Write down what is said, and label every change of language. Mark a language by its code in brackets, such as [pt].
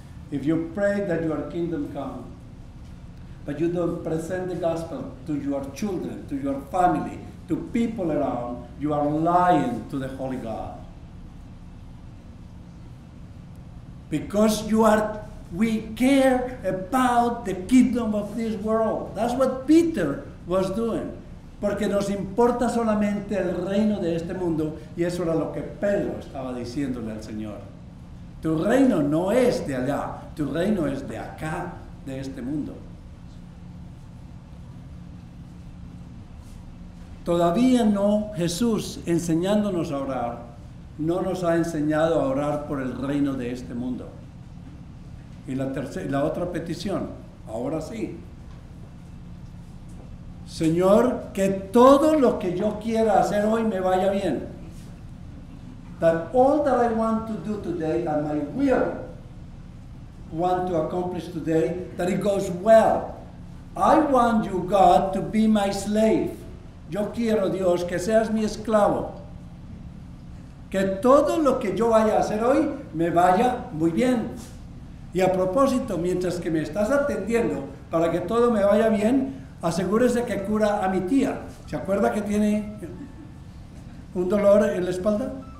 [en] If you pray that your kingdom come, but you don't present the gospel to your children, to your family, to people around, you are lying to the Holy God. Because we care about the kingdom of this world. That's what Peter was doing. [es] Porque nos importa solamente el reino de este mundo, y eso era lo que Pedro estaba diciéndole al Señor. Tu reino no es de allá, tu reino es de acá, de este mundo. Todavía no, Jesús, enseñándonos a orar, no nos ha enseñado a orar por el reino de este mundo. Y la otra petición, ahora sí. Señor, que todo lo que yo quiera hacer hoy me vaya bien. [en] That all that I want to do today, and my will want to accomplish today, that it goes well. I want you, God, to be my slave. [es] Yo quiero, Dios, que seas mi esclavo. Que todo lo que yo vaya a hacer hoy me vaya muy bien. Y a propósito, mientras que me estás atendiendo para que todo me vaya bien, asegúrese que cura a mi tía. ¿Se acuerda que tiene un dolor en la espalda?